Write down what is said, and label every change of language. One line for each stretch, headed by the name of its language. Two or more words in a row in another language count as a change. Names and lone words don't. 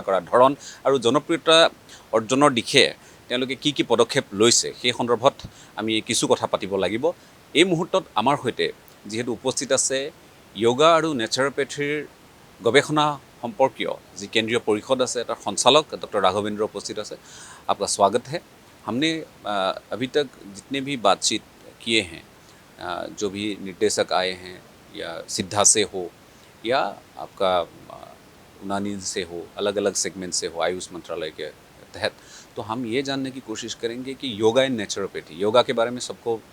Assamese: কৰাৰ ধৰণ আৰু জনপ্ৰিয়তা অৰ্জনৰ দিশে তেওঁলোকে কি কি পদক্ষেপ লৈছে সেই সন্দৰ্ভত আমি কিছু কথা পাতিব লাগিব এই মুহূৰ্তত আমাৰ সৈতে যিহেতু উপস্থিত আছে য়োগা আৰু নেচাৰোপেথিৰ গৱেষণা সম্পৰ্কীয় যি কেন্দ্ৰীয় পৰিষদ আছে তাৰ সঞ্চালক ডক্টৰ ৰাঘৱেন্দ্ৰ উপস্থিত আছে আপোনাৰ
Hindi: स्वागत है हमने अभी तक जितने भी बातचीत किए हैं जो भी निर्देशक आए हैं या सिद्धा से हो या आपका उनानी से हो अलग अलग सेगमेंट से हो आयुष मंत्रालय के तहत तो हम ये जानने की कोशिश करेंगे कि
English: yoga and naturopathy
Hindi: योगा के बारे में सबको